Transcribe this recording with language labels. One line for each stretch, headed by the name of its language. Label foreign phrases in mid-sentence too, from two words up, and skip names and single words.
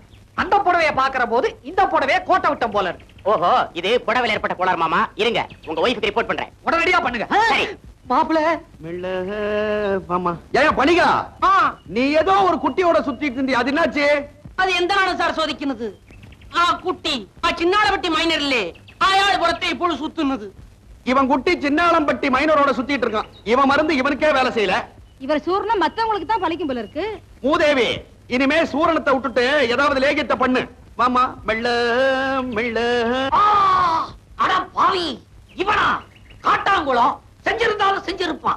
Tamil: அந்த புடவைய பாக்குற போது இந்த புடவைய கோட்டை விட்டம் போல இருக்கு. ஓஹோ, இது புடவையில ஏற்பட்ட கோளாறு மாமா. இருங்க, உங்க ஒய்ஃபுக்கு ரிப்போர்ட் பண்றேன். உடனடியா பண்ணுங்க. சரி. மாப்பிள, மாமா ஏன் பணிகா, நீ ஏதோ ஒரு குட்டியோட சுத்திட்டு இருந்தியா, அது என்னாச்சு? அது எந்த நாளும் சார் சோதிக்கிறது?
Malayalam: ആ കുട്ടി ആ ചിന്നാളപട്ടി മൈനറില്ലേ അയാൾ പുറത്തെ ഇപ്പോൾ സുത്തുന്നത്.
Tamil: இவன் குட்டி சின்னாளம்பட்டி மைனரோட சுத்திட்டு இருக்கான். இவன் மருந்து இவனுக்கே வேலை செய்யல. இவர் சூர்ணம் மத்தவங்களுக்கு தான் பலிக்கும் போல இருக்கு. மூதேவி, இனிமே சூரணத்தை விட்டுட்டு ஏதாவது லேகியத்தை பண்ணு. வாமா, மெல்ல மெல்ல. அட பாவி, இவனா காட்டாங்குளம் செஞ்சிருந்தாலும் செஞ்சிருப்பான்.